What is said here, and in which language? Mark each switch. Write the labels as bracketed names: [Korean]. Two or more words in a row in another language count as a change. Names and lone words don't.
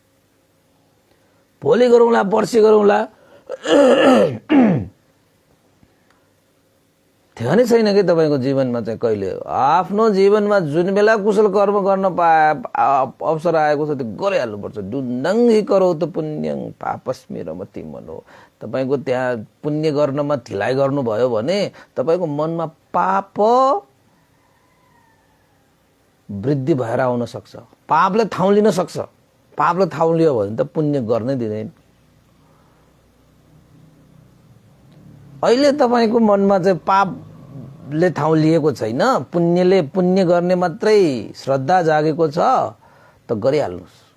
[Nepali] भोलि गरौँला, पर्सि गरौँला, ठेगानै छैन कि तपाईको जीवनमा चाहिँ कहिले। आफ्नो जीवनमा जुन बेला कुशल कर्म गर्न अवसर आएको छ त्यो गरिहाल्नुपर्छ। [Pali] डुन्डङ्गी करो त पुण्यं पापस्मि रमति मनो। [Nepali] तपाईको त्यहाँ पुण्य गर्नमा ढिलाइ गर्नुभयो भने तपाईको मनमा पाप वृद्धि भएर आउन सक्छ, पापले ठाउँ लिन सक्छ। पापले ठाउँ लियो भने त पुण्य गर्नै दिँदैन। अहिले तपाईको मनमा चाहिँ पापले ठाउँ लिएको छैन, पुण्य गर्ने मात्रै श्रद्धा जागेको छ त गरिहाल्नुस्।